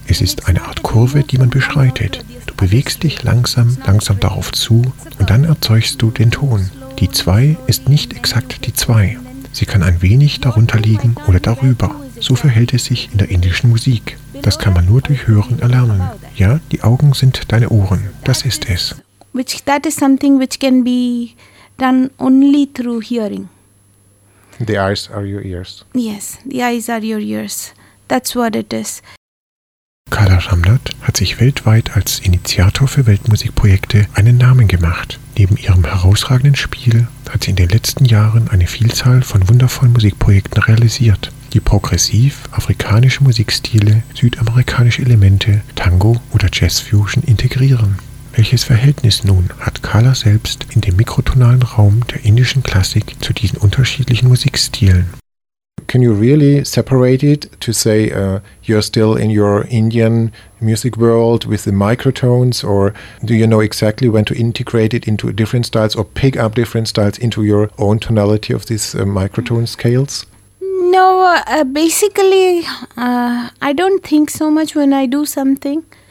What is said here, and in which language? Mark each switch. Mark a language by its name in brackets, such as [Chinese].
[German] Es ist eine Art Kurve, die man beschreitet. Du bewegst dich langsam, langsam darauf zu und dann erzeugst du den Ton. Die 2 ist nicht exakt die 2. Sie kann ein wenig darunter liegen oder darüber. So verhält es sich in der indischen Musik. Das kann man nur durch Hören erlernen. Ja, die Augen sind deine Ohren. Das ist es. [English] That is something which can be done only through hearing. The eyes are your ears. Yes, the eyes are your ears. That's what it is. [German] Kala Ramnath hat sich weltweit als Initiator für Weltmusikprojekte einen Namen gemacht. Neben ihrem herausragenden Spiel hat sie in den letzten Jahren eine Vielzahl von wundervollen Musikprojekten realisiert, die progressiv afrikanische Musikstile, südamerikanische Elemente, Tango oder Jazzfusion integrieren. Welches Verhältnis nun hat Kala selbst in dem mikrotonalen Raum der indischen Klassik zu diesen unterschiedlichen Musikstilen? [English] Can you really separate it to say you're still in your Indian music world with the microtones, or do you know exactly when to integrate it into different styles or pick up different styles into your own tonality of these microtone scales? No, basically, I don't think so much when I do something.